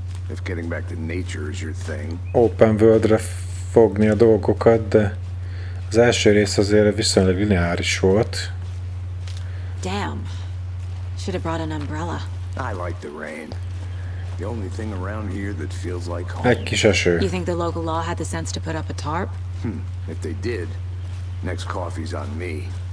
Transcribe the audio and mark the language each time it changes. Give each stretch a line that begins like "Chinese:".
English: If getting back to nature is your thing.
Hungarian: open worldre fogni a dolgokat, de az első rész azért viszonylag lineáris volt.
English: Damn. Should have brought an umbrella. I like the rain. The only thing around here that feels like home.
Hungarian: Egy kis eső.
English: You think the local law had the sense to put up a tarp? If they did, next coffee's on me.